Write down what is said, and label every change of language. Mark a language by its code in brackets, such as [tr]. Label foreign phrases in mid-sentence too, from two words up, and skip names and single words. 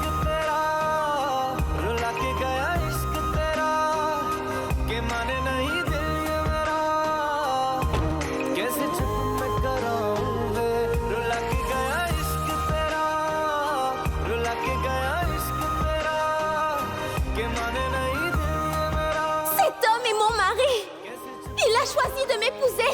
[hi] तेरा रुला के गया इश्क तेरा के माने नहीं दिल ये मेरा कैसे चुप मैं कराऊं वे रुला के गया इश्क तेरा रुला के गया इश्क तेरा के माने नहीं दिल ये मेरा [fr] Cet homme est mon mari. Il a choisi de m'épouser.